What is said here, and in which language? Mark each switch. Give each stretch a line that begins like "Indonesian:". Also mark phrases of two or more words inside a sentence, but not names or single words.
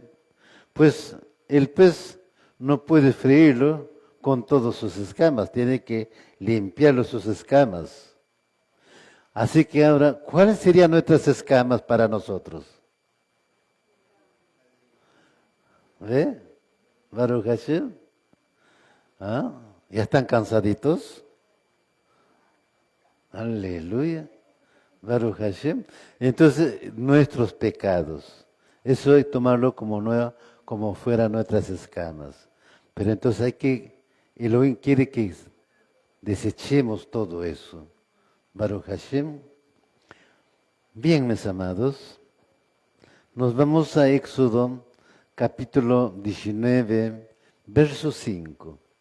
Spanish: Pues el pez no puede freírlo con todas sus escamas, tiene que limpiarlo sus escamas. Así que ahora, ¿cuáles serían nuestras escamas para nosotros? ¿Ve?
Hebrew: Baruch Hashem.
Spanish: ¿Ah? ¿Ya están cansaditos? Aleluya.
Hebrew: Baruch Hashem.
Spanish: Entonces, nuestros pecados. Eso hay que tomarlo como fueran nuestras escamas. Pero entonces Elohim quiere que desechemos todo eso.
Hebrew: Baruch Hashem.
Spanish: Bien, mis amados, nos vamos a Éxodo, capítulo 19, verso 5.